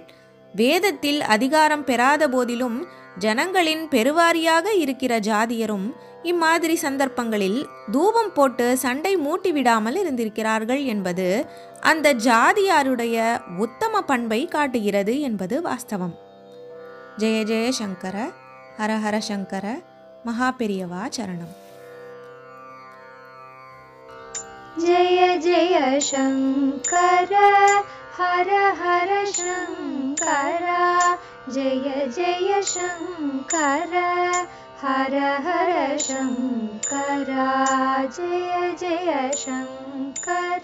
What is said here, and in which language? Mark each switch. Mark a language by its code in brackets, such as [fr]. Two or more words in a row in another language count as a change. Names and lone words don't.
[ta] வேதத்தில் அதிகாரம் பெறாத போதிலும் ஜனங்களின் பெருவாரியாக இருக்கிற ஜாதியரும் இம்மாதிரி சந்தர்ப்பங்களில் தூபம் போட்டு சண்டை மூட்டி விடாமல் இருந்திருக்கிறார்கள் என்பது அந்த ஜாதியாருடைய உத்தம பண்பை காட்டுகிறது என்பது வாஸ்தவம். [sa] जय जय शङ्कर, हर हर शङ्कर, [ta] மகாபெரியவா சரணம். [sa] जय जय शंकर हर हर शङ्करा जय जय शङ्कर हर हर शङ्करा जय जय शङ्कर